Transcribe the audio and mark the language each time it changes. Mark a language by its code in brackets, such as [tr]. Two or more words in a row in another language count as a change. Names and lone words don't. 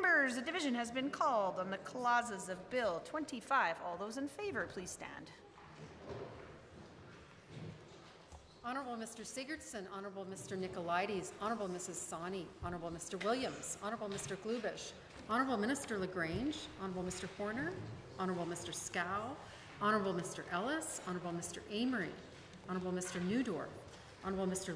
[en] members, a division has been called on the clauses of Bill 25. All those in favour, please stand. Honourable Mr. Sigurdsson, Honourable Mr. Nicolaides, Honourable Mrs. Sawney, Honourable Mr. Williams, Honourable Mr. Glubish, Honourable Minister Lagrange, Honourable Mr. Horner, Honourable Mr. Scow, Honourable Mr. Ellis, Honourable Mr. Amory, Honourable Mr. Newdorf, Honourable Mr.